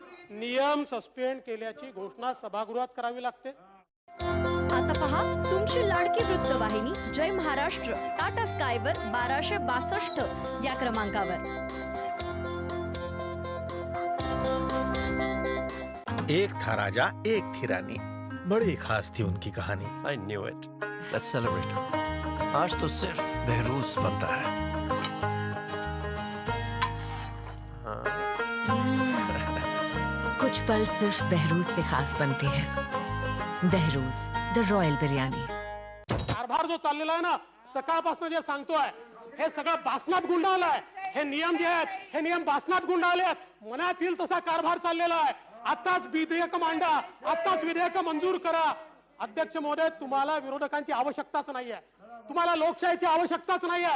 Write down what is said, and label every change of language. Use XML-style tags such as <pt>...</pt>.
<mr>नियम सस्पेंड केल्याची घोषणा सभागृहात करावी लागते. आता पहा तुमची लाडकी वृत्तवाहिनी जय महाराष्ट्र टाटा स्कायवर 1262 या क्रमांकावर.</mr> <hi>एक था राजा एक थी रानी, बड़ी खास थी उनकी कहानी.</hi> <en>I knew it. Let's celebrate.</en> <hi>आज तो सिर्फ बहरूज बनता है। कुछ पल सिर्फ बहरूज से खास बनते हैं।</hi> <en>Behrouz the royal biryani.</en> <mr>कारभार जो चाललेला आहे ना, सकाळपासून जे सांगतोय हे सगळं भासणात गुंडाळलंय. हे नियम जे आहेत हे नियम भासणात गुंडाळले आहेत. मनात येईल तसा कारभार चाललेला आहे. आताच विधेयक मांडा, आताच विधेयक मंजूर करा. अध्यक्ष महोदय, तुम्हाला विरोधकांची आवश्यकताच नाहीये. तुम्हाला लोकशाहीची आवश्यकताच नाहीये.</mr>